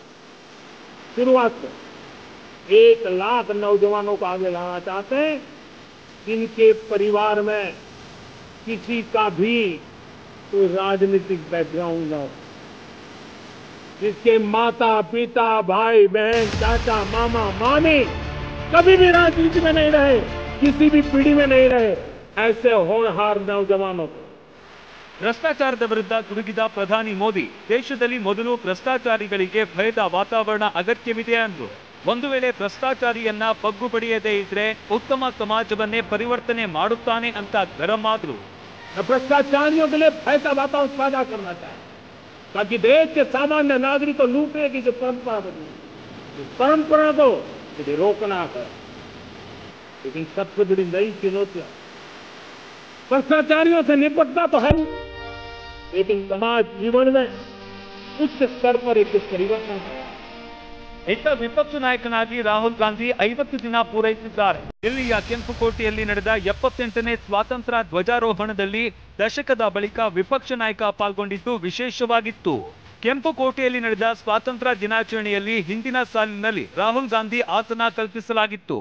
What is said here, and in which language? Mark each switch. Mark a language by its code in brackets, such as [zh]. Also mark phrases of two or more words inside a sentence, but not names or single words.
[hi] शुरुआत में 1 लाख नौजवानों को आगे लाना चाहते हैं जिनके परिवार में किसी का भी कोई राजनीतिक बैकग्राउंड न हो, जिसके माता पिता भाई बहन चाचा मामा मामी कभी भी राजनीति में नहीं रहे, किसी भी पीढ़ी में नहीं रहे, ऐसे होनहार नौजवानों को. [kn] ಭ್ರಷ್ಟಾಚಾರದ ವಿರುದ್ಧ ಗುಡುಗಿದ ಪ್ರಧಾನಿ ಮೋದಿ ದೇಶದಲ್ಲಿ ಮೊದಲು ಭ್ರಷ್ಟಾಚಾರಿಗಳಿಗೆ ಭಯದ ವಾತಾವರಣ ಅಗತ್ಯವಿದೆ ಅಂದ್ರು. ಒಂದು ವೇಳೆ ಭ್ರಷ್ಟಾಚಾರಿಯನ್ನ ಬಗ್ಗು ಪಡೆಯದೇ ಇದ್ರೆ ಉತ್ತಮ ಸಮಾಜವನ್ನೇ ಪರಿವರ್ತನೆ ಮಾಡುತ್ತಾನೆ ಅಂತ ಗರಂ ಆದ್ರು. [hi] भ्रष्टाचारियों के लिए भय का वातावरण पैदा करना चाहिए ताकि देश के सामान्य नागरिक को लूटने की जो परंपरा बनी, इस परंपरा को यदि रोकना है. लेकिन सबसे बड़ी नई चुनौतियां भ्रष्टाचारियों से निपटना तो है, लेकिन समाज जीवन में उच्च स्तर पर एक परिवर्तन है. [kn] ಇತ್ತ ವಿಪಕ್ಷ ನಾಯಕನಾಗಿ ರಾಹುಲ್ ಗಾಂಧಿ 50 ದಿನ ಪೂರೈಸಿದ್ದಾರೆ. ದಿಲ್ಲಿಯ ಕೆಂಪುಕೋಟೆಯಲ್ಲಿ ನಡೆದ 78ನೇ ಸ್ವಾತಂತ್ರ್ಯ ಧ್ವಜಾರೋಹಣದಲ್ಲಿ ದಶಕದ ಬಳಿಕ ವಿಪಕ್ಷ ನಾಯಕ ಪಾಲ್ಗೊಂಡಿದ್ದು ವಿಶೇಷವಾಗಿತ್ತು. ಕೆಂಪುಕೋಟೆಯಲ್ಲಿ ನಡೆದ ಸ್ವಾತಂತ್ರ್ಯ ದಿನಾಚರಣೆಯಲ್ಲಿ ಹಿಂದಿನ ಸಾಲಿನಲ್ಲಿ ರಾಹುಲ್ ಗಾಂಧಿ ಆಸನ ಕಲ್ಪಿಸಲಾಗಿತ್ತು.